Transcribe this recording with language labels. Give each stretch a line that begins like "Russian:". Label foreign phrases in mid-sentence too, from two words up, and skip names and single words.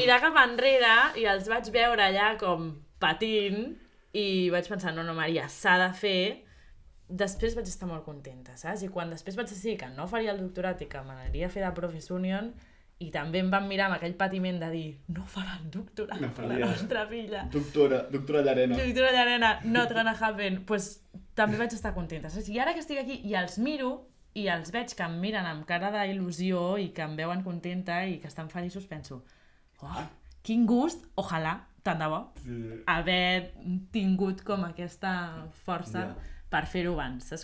Catalan: mirar cap enrere i els vaig veure allà com patint i vaig pensar, no, Maria, s'ha de fer. Després vaig estar molt contenta, saps? I quan després vaig decidir que no faria el doctorat i que m'aniria a fer de Profes Union, i també em van mirar amb aquell patiment de dir no farà el doctorat, No farà. la nostra filla. Doctora Llarena. Doctora Llarena,
English: not gonna happen.
Catalan: Pues, també vaig estar contenta, saps? I ara que estic aquí i els miro i els veig que em miren amb cara d'il·lusió i que em veuen contenta i que estan feliços, penso, oh, quin gust, ojalà, tant de bo, haver tingut com aquesta força per fer-ho abans, saps?